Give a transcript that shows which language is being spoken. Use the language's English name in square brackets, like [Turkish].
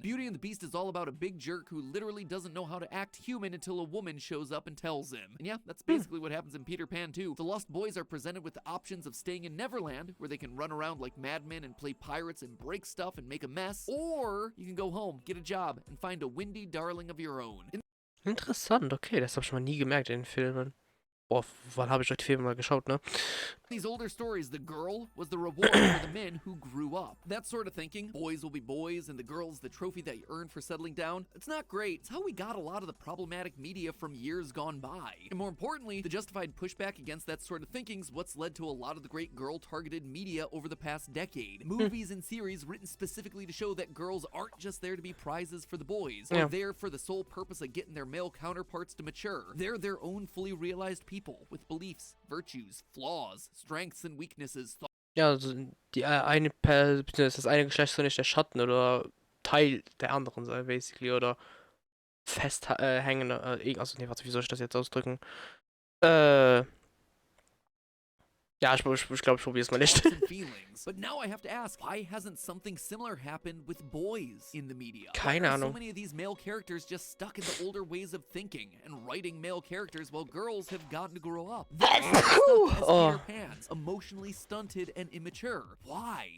[English] Beauty and the Beast is all about a big jerk who literally doesn't know how to act human until a woman shows up and tells him. And yeah, that's basically what happens in Peter Pan too. The Lost Boys are presented with the options of staying in Neverland, where they can run around like madmen and play pirates and break stuff and make a mess, or you can go home, get a job, and find a Wendy Darling of your own. [German] Interessant, okay, das habe ich mal nie gemerkt in den Filmen. Boah, wann habe ich die Filme mal geschaut, ne? [English] These older stories, the girl was the reward for the men who grew up. That sort of thinking, boys will be boys and the girl's the trophy that you earn for settling down, it's not great. It's how we got a lot of the problematic media from years gone by. And more importantly, the justified pushback against that sort of thinking's what's led to a lot of the great girl-targeted media over the past decade. Movies and series written specifically to show that girls aren't just there to be prizes for the boys, or there for the sole purpose of getting their male counterparts to mature. They're their own fully realized people with beliefs, virtues, flaws, strengths and weaknesses. [German] Ja, also die eine das eine Geschlecht soll nicht der Schatten oder Teil der anderen sein, basically, oder festhängende, also nee, warte, wie soll ich das jetzt ausdrücken? Ja, ich glaube, ich probiere es mal nicht. [English] thoughts and feelings. But now I have to ask, why hasn't something similar happened with boys in the media? [German] Keine [English] Why are so [German] Ahnung. [English] many of these male characters just stuck in the older ways of thinking and writing male characters while girls have gotten to grow up? They're stuck as Oh. Peter Pans, emotionally stunted and immature. Why?